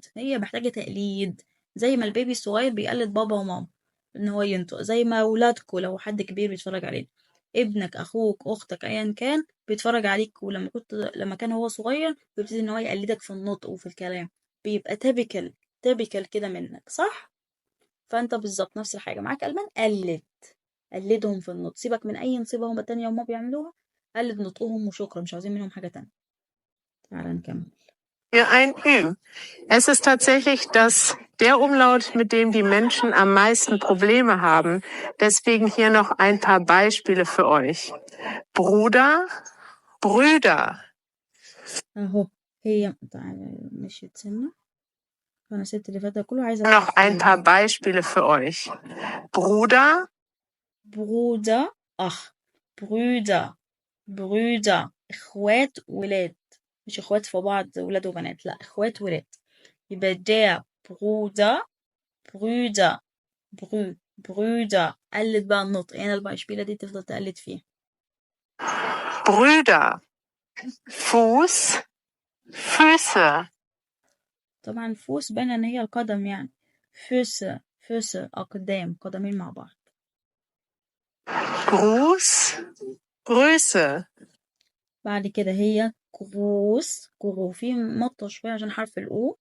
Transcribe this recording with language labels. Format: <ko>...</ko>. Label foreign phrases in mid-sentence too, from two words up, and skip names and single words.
<ar>هي محتاجة تقليد، زي ما البيبي الصغير بيقلد بابا وماما ان هو ينطق، زي ما ولادكوا لو حد كبير بيتفرج علينا، ابنك، اخوك، اختك، ايا كان بيتفرج عليك، لما كان هو صغير بيبتدي ان هو يقلدك في النطق وفي الكلام، بيبقى تبكل كده منك، صح؟ فانت بالظبط نفس الحاجة معاك ألمان. قلدهم في النطق، سيبك من اي نصيبة هما تانية هما بيعملوها، قلد نطقهم وشكرا، مش عاوزين منهم حاجة تانية. تعالى نكمل.</ar> <de>Für ein Ü. Es ist tatsächlich der Umlaut, mit dem die Menschen am meisten Probleme haben. Deswegen hier noch ein paar Beispiele für euch. Bruder, Brüder.</de> <ar>اهو. هي تعالى مشيت سنة، فانا سبت اللي فات ده كله، عايزة</ar> <de>Noch</de> <ar>اوقف</ar> <de>ein</de> <ar>هنا.</ar> <de>paar Beispiele für euch. Bruder,</de> <ar>Bruder اخ. Brüder اخوات ولاد، مش اخوات في بعض ولاد وبنات، لا اخوات ولاد.</ar> <de>يبقى der Brüder Brüder.</de> <ar>قلد بقى النطق، هنا البايشبيلة دي تفضل تقلد فيها.</ar> <de>Brüder. Fuß, Füße.</de> <ar>طبعا فوس باينة ان هي القدم يعني. Füße اقدام، قدمين مع بعض.</ar> <de>Gruß, Grüße.</de> <ar>بعد كده هي كروس في مطة شوية عشان حرف الأو.</ar>